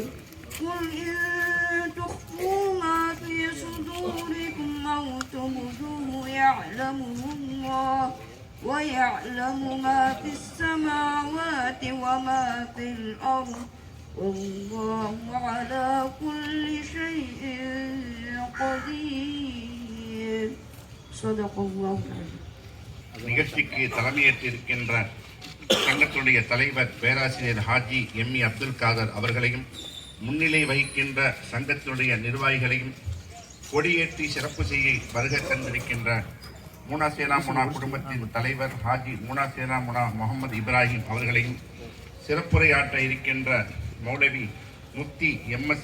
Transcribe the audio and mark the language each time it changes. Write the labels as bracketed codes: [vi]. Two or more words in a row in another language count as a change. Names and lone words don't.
[ar] قل إن تخفوا ما في صدوركم أو تبدوه يعلمه الله ويعلم ما في السماوات وما في الأرض والله على كل شيء قدير. صدق الله العظيم. [ta] நிகழ்ச்சிக்கு தலைமையேற்றிருக்கின்ற சங்கத்துடைய தலைவர் பேராசிரியர் ஹாஜி எம்.இ. அப்துல் காதர் அவர்களையும், முன்னிலை வகிக்கின்ற சங்கத்தினுடைய நிர்வாகிகளையும், கொடியேற்றி சிறப்பு செய்ய வருகை தந்திருக்கின்ற மூனா சேனா முனா குடும்பத்தின் தலைவர் ஹாஜி மூனா சேனா முனா முகமது இப்ராஹிம் அவர்களையும், சிறப்புரையாற்ற இருக்கின்ற மௌலவி முஃப்தி எம்.எஸ்.